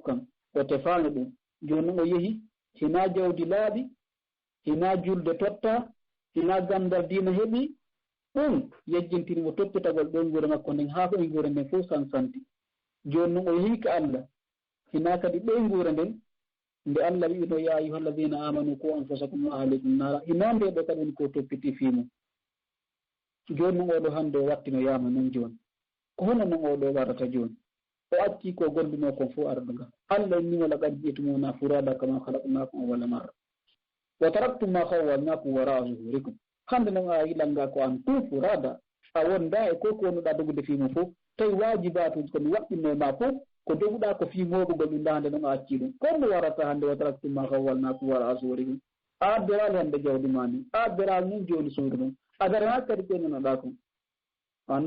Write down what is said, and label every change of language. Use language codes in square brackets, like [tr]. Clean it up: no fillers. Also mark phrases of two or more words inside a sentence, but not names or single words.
[ff] kam o tefano ɗum joni noon o yeehi hina jawdi laaɓi hina julde totta hina gandal diina heeɓi ɗum yejjintinimo toppitagol ɗon gure makko nden haa koye gure nden fof sansanti joni noon o yehi ka Allah hina kadi ɗoye gure nden nde Allah wiino [ar] يا أيها الذين آمنوا قوا أنفسكم وأهليكم نارا [ff] hina nde ɗo kadi ko toppiti fimo joni noon oɗo hannde o wattino yama noon joni ko hono noon oɗo warata joni o acci ko golluno kon fof arɗo nga Allah ni [ar] ولقد جئتمونا فرادى كما خلقناكم أول مرة وتركتم ما خولناكم وراء ظهوركم [ff] hande noon a yilanga ko an tout furada a wonda e ko wonnuɗa dogude fimo fof tawi wajibatuji komi waɗɗinno ma fof ko doguɗa ko fimoɓugol ɗum hande noon a acci ɗum comme warata hande [ar] وتركتم ما خولناكم وراء ظهوركم [ff] a addirali hande jawdi ma ni a addirali noon joni suudu ɗum adara ha kadi ɓennonoɗa kon an